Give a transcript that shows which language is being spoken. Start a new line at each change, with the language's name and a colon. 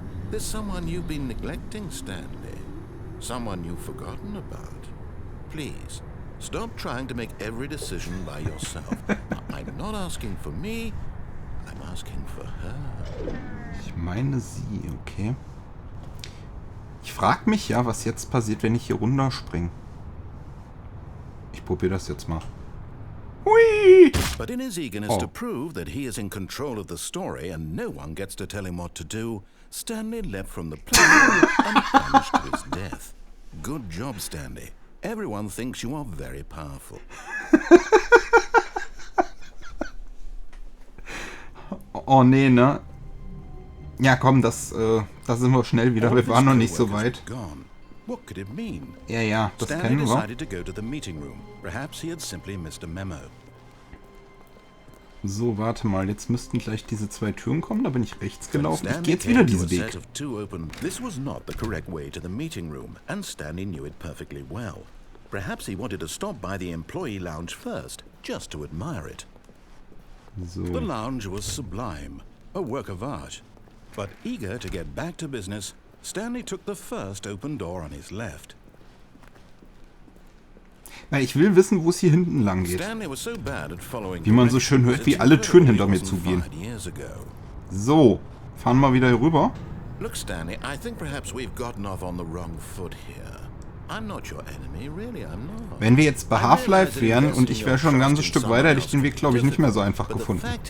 English: There's someone you've been neglecting, Stanley. Someone you've forgotten about. Please, stop trying to make every decision by yourself. Now, I'm not asking for me, I'm asking for her.
German: Ich meine sie, okay. Ich frage mich ja, was jetzt passiert, wenn ich hier runterspringe. Ich probiere das jetzt mal. Hui!
English: But in his eagerness to prove that he is in control of the story and no one gets to tell him what to do, Stanley leapt from the plane and plunged to his death. Good job, Stanley. Everyone thinks you are very powerful.
German: Oh nee, ne? Ja komm, da sind wir schnell wieder. Wir waren noch nicht so weit.
English: What could it mean?
German: Ja, das
English: Stanley
German: kennen wir.
English: decided to go to the meeting room. Perhaps he had simply missed a memo.
German: So, warte mal. Jetzt müssten gleich diese 2 Türen kommen. Da bin ich rechts gelaufen. Ich gehe jetzt wieder diesen Weg.
English: This was not the correct way to the meeting room, and Stanley knew it perfectly well. Perhaps he wanted to stop by the employee lounge first, just to admire it.
German: So.
English: The lounge was sublime, a work of art. But eager to get back to business, Stanley took the first open door on his left.
German: Na, ich will wissen, wo es hier hinten lang geht. Wie man so schön hört, wie alle Türen hinter mir zugehen. So, fahren wir wieder hier rüber.
English: Look, Stanley, I think perhaps we've gotten off on the wrong foot here. I'm not your enemy, really, I'm not.
German: Wenn wir jetzt bei Half-Life wären und ich wäre schon ein ganzes Stück weiter, hätte ich den Weg, glaube ich, nicht mehr so einfach gefunden.